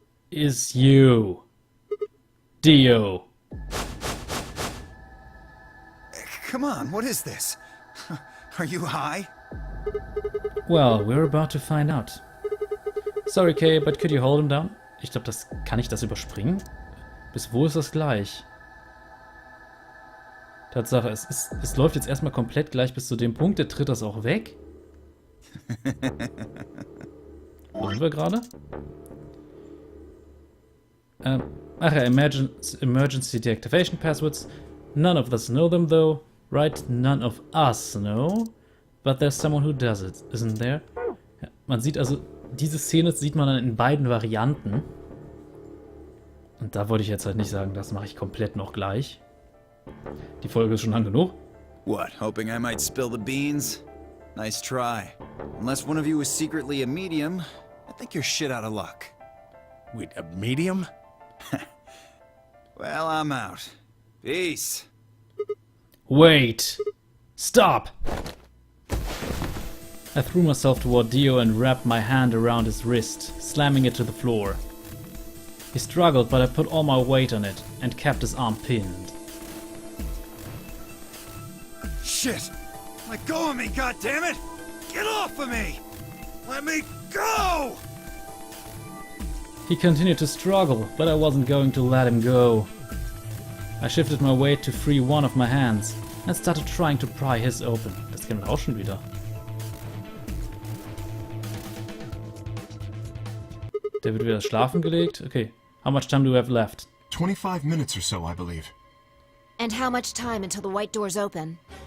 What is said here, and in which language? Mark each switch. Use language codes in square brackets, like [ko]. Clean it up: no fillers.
[en] is you. Dio. Come on, what is this? Are you high? Well, we're about to find out. Sorry, Kay, but could you hold him down? [de] Ich glaube, kann ich das überspringen? Bis wo ist das gleich? Tatsache, es läuft jetzt erstmal komplett gleich bis zu dem Punkt, der tritt das auch weg. Wo sind wir gerade? Ach ja, [en] emergency deactivation passwords. None of us know them though, right? None of us know. But there's someone who does it, isn't there? [de] Ja, man sieht also, diese Szene sieht man dann in beiden Varianten. Und da wollte ich jetzt halt nicht sagen, das mache ich komplett noch gleich. Die Folge ist schon lang genug. [en] What, hoping I might spill the beans? Nice try. Unless one of you is secretly a medium, I think you're shit out of luck. Wait, a medium? Well, I'm out. Peace. Wait! Stop! I threw myself toward Dio and wrapped my hand around his wrist, slamming it to the floor. He struggled, but I put all my weight on it and kept his arm pinned. Shit! Let go of me, goddammit! Get off of me! Let me go! He continued to struggle, but I wasn't going to let him go. I shifted my weight to free one of my hands and started trying to pry his open. [de] Das kennen wir auch schon wieder. Der wird wieder schlafen gelegt. [en] Okay. How much time do we have left? 25 minutes or so, I believe. And how much time until the white doors open?